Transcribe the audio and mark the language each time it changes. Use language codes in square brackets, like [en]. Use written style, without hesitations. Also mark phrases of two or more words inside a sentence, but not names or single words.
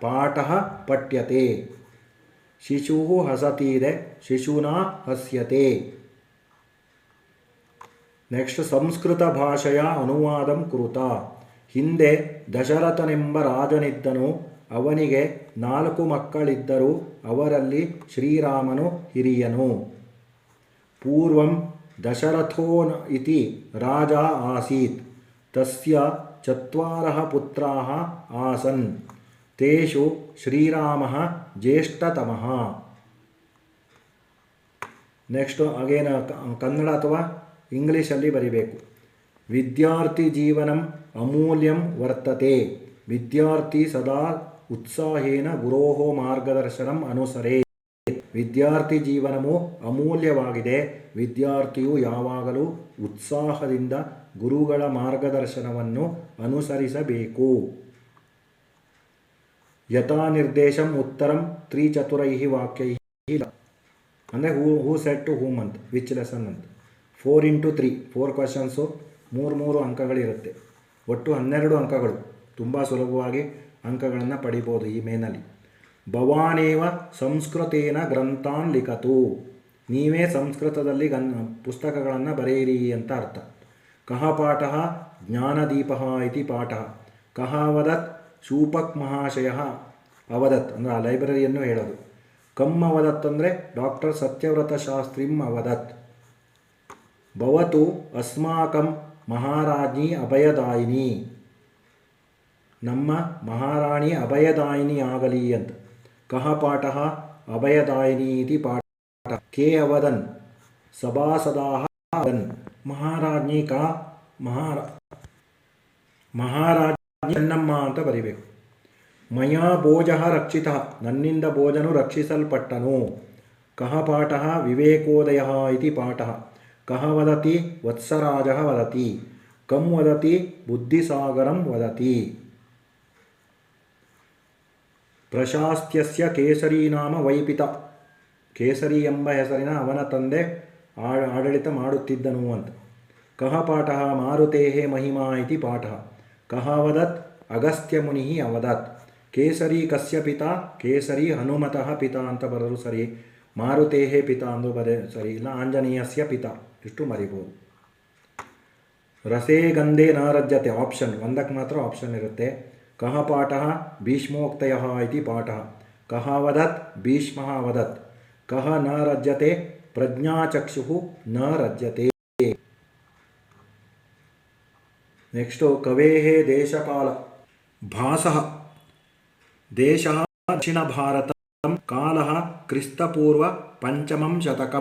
[sa] ಬಾಲಕೇನ ಪಾಠಃ ಪಠ್ಯತೆ. ಶಿಶು ಹಸತಿ ಇದೆ, ಶಿಶುನ ಹಸ್ಯತೆ. [kn] ನೆಕ್ಸ್ಟ್ ಸಂಸ್ಕೃತ ಭಾಷೆಯ [sa] ಅನುವಾದಂ ಕುರುತ. [kn] ಹಿಂದೆ ದಶರಥನೆಂಬ ರಾಜನಿದ್ದನು. ಅವನಿಗೆ 4 ಮಕ್ಕಳಿದ್ದರು. ಅವರಲ್ಲಿ ಶ್ರೀರಾಮನು ಹಿರಿಯನು. [sa] ಪೂರ್ವಂ ದಶರಥೋ ಇತಿ ರಾಜ ಆಸೀತ್. ತಸ್ಯ 4 ಪುತ್ರಾಃ ಆಸನ್. ತೇಷು ಶ್ರೀರಾಮಃ ಜ್ಯೇಷ್ಠತಮಃ. [en] next again [kn] ಕನ್ನಡ ಅಥವಾ ಇಂಗ್ಲೀಷಲ್ಲಿ ಬರಿಬೇಕು. [sa] ವಿದ್ಯಾರ್ಥಿ ಜೀವನಂ ಅಮೂಲ್ಯಂ ವರ್ತತೆ. ವಿದ್ಯಾರ್ಥಿ ಸದಾ ಉತ್ಸಾಹೇನ ಗುರೋಃ ಮಾರ್ಗದರ್ಶನಂ ಅನುಸರೇತ್. [kn] ವಿದ್ಯಾರ್ಥಿ ಜೀವನವು ಅಮೂಲ್ಯವಾಗಿದೆ. ವಿದ್ಯಾರ್ಥಿಯು ಯಾವಾಗಲೂ ಉತ್ಸಾಹದಿಂದ ಗುರುಗಳ ಮಾರ್ಗದರ್ಶನವನ್ನು ಅನುಸರಿಸಬೇಕು. [sa] ಯಥಾ ನಿರ್ದೇಶಂ ಉತ್ತರಂ 3 ವಾಕ್ಯೈ. [kn] ಅಂದರೆ [en] who said to whom [kn] ಅಂತ, [en] which lesson [kn] ಅಂತ. 4 into 3 4 ಕ್ವಶನ್ಸು, 3 ಅಂಕಗಳಿರುತ್ತೆ. ಒಟ್ಟು 12 ಅಂಕಗಳು. ತುಂಬ ಸುಲಭವಾಗಿ ಅಂಕಗಳನ್ನು ಪಡಿಬೋದು ಈ ಮೇನಲ್ಲಿ. [sa] ಭವಾನೇವ ಸಂಸ್ಕೃತೇನ ಗ್ರಂಥಾನ್ ಲಿಖತು. [kn] ನೀವೇ ಸಂಸ್ಕೃತದಲ್ಲಿ ಪುಸ್ತಕಗಳನ್ನು ಬರೆಯಿರಿ ಅಂತ ಅರ್ಥ. [sa] ಕಃ ಪಾಠಃ ಜ್ಞಾನದೀಪಃ ಇತಿ ಪಾಠಃ. ಕಃ ಅವದತ್ ಶೂಪಕ್ ಮಹಾಶಯಃ ಅವದತ್, [kn] ಅಂದರೆ ಆ ಲೈಬ್ರರಿಯನ್ನು ಹೇಳೋದು. [sa] ಕಮ್ ಅವದತ್ ಅಂದರೆ ಡಾಕ್ಟರ್ ಸತ್ಯವ್ರತ ಶಾಸ್ತ್ರಿಂ ಅವದತ್. ಭವತು ಅಸ್ಮಾಕಂ ಮಹಾರಾಜ್ಞಿ ಅಭಯದಾಯಿನಿ. [kn] ನಮ್ಮ ಮಹಾರಾಣಿ ಅಭಯದಾಯಿನಿ ಆಗಲಿ ಅಂತ. [sa] ಕಃ ಪಾಠಃ ಅಭಯದಾಯಿನಿ ಇತಿ ಪಾಠ. ಕೆ ಅವದನ್ ಸಭಾಸದಾಃ ಅವದನ್. ಮಹಾರಾಜ್ಞಿ ಕಾ ಮಹಾರಾಜ್ಞಿ ಚೆನ್ನಮ್ಮ [kn] ಅಂತ ಬರಿಬೇಕು. [sa] ಮಯಾ ಭೋಜಃ ರಕ್ಷಿತಃ. [kn] ನನ್ನಿಂದ ಭೋಜನು ರಕ್ಷಿಸಲ್ಪಟ್ಟನು. [sa] ಕಃ ಪಾಠಃ ವಿವೇಕೋದಯಃ ಇತಿ ಪಾಠಃ. ಕಃ ವದತಿ ವತ್ಸರಾಜಃ ವದತಿ. ಕಂ ವದತಿ ಬುದ್ಧಿಸಾಗರಂ ವದತಿ. ಪ್ರಶಾಸ್ತ್ಯಸ್ಯ ಕೇಸರಿ ನಾಮ ವೈಪಿತ. [kn] ಕೇಸರಿ ಎಂಬ ಹೆಸರಿನ ಅವನ ತಂದೆ ಆಡಳಿತ ಮಾಡುತ್ತಿದ್ದನು ಅಂತ. [sa] ಕಃ ಪಾಠಃ ಮಾರುತೇಃ ಮಹಿಮಾ ಇತಿ ಪಾಠಃ. ಕಃ ವದತ್ ಅಗಸ್ತ್ಯ ಮುನಿಃ ಅವದತ್. ಕೇಸರಿ ಕಸ್ಯ ಪಿತಾ. ಕೇಸರಿ ಹನುಮತಃ ಪಿತಾ [kn] ಅಂತ ಬರೆದ್ರು ಸರಿ. [sa] ಮಾರುತೇಃ ಪಿತಾ [kn] ಅಂದು ಸರಿ ಇಲ್ಲ. [sa] ಆಂಜನೇಯಸ್ಯ ಪಿತಾ [kn] ಇಷ್ಟು ಮರಿಬೋದು. [sa] ರಸೇ ಗಂಧೆ ನ ರಜ್ಯತೆ. [kn] ಆಪ್ಷನ್ ಒಂದಕ್ಕೆ ಮಾತ್ರ ಆಪ್ಷನ್ ಇರುತ್ತೆ. [sa] ಕಃ ಪಾಠಃ ಭೀಷ್ಮೋಕ್ತಯಃ ಇತಿ ಪಾಠಃ. ಕಃ ವದತ್ ಭೀಷ್ಮಃ ವದತ್. ಕಃ ನ ರಜ್ಯತೆ ಪ್ರಜ್ಞಾಚಕ್ಷುಃ ನ ರಜ್ಯತೆ. ನೆಕ್ಸ್ಟು ಕವೇಃ ದೇಶಕಾಲ. ಭಾಸಃ ದೇಶಃ ದಕ್ಷಿಣ ಭಾರತಂ. ಕಾಲಃ ಕ್ರಿಸ್ತಪೂರ್ವ 5ಮ ಶತಕಂ.